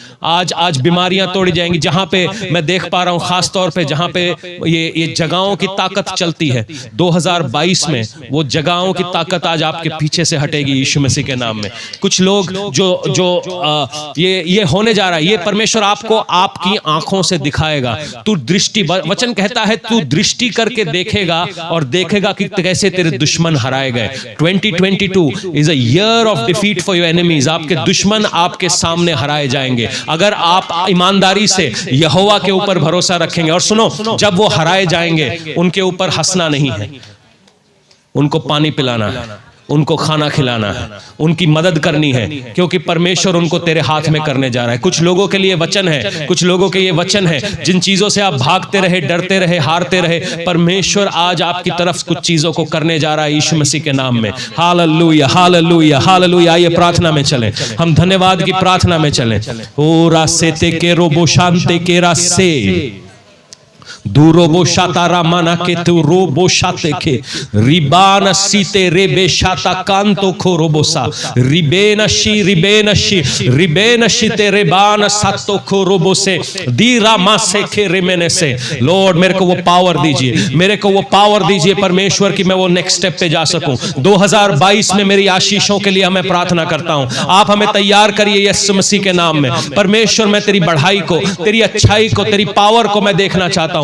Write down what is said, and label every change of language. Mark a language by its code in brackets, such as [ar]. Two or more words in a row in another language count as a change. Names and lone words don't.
[hi] आज बीमारियां तोड़ी जाएंगी। जहां पे मैं देख पा रहा हूं खास तौर पे जहां पे ये जगहों की ताकत चलती है, 2022 में वो जगहों की ताकत आज आपके पीछे से हटेगी यीशु मसीह के नाम में। कुछ लोग जो ये होने जा रहा है, ये परमेश्वर आपको आपकी आंखों से दिखाएगा। तू दृष्टि, वचन कहता है तू दृष्टि करके देखेगा और देखेगा कि कैसे तेरे दुश्मन हराए गए। [en] 2022 is a year of defeat for your enemies. [hi] आपके दुश्मन आपके सामने हराए जाएंगे अगर आप ईमानदारी से यहोवा के ऊपर भरोसा रखेंगे। और सुनो, जब वो हराए जाएंगे उनके ऊपर हंसना नहीं है, उनको पानी पिलाना है, उनको खाना खिलाना है, उनकी मदद करनी है, क्योंकि परमेश्वर उनको तेरे हाथ में करने जा रहा है। कुछ लोगों के लिए वचन है, कुछ लोगों के ये वचन है जिन चीजों से आप भागते रहे, डरते रहे, हारते रहे, परमेश्वर आज आपकी तरफ कुछ चीजों को करने जा रहा है यीशु मसीह के नाम में। हालेलुया, हालेलुया, हालेलुया। आइए प्रार्थना में चलें, हम धन्यवाद की प्रार्थना में चलें। ओ रासे ते के रोबो शांते के रासे दूरोबो शातारा माना के तू रोबो शाते के रिबान सीते रेबे शाता कांतो खो रोबोसा रिबेन शीते रेबान सातो खो रोबो से दीरा मासे के रेमेने से। लॉर्ड मेरे को वो पावर दीजिए, मेरे को वो पावर दीजिए परमेश्वर कि मैं वो [en] next step [hi] पे जा सकूं। 2022 में मेरी आशीषों के लिए हमें प्रार्थना करता हूं। आप हमें तैयार करिए यीशु मसीह के नाम में। परमेश्वर मैं तेरी बढ़ाई को, तेरी अच्छाई को, तेरी पावर को मैं देखना चाहता हूं।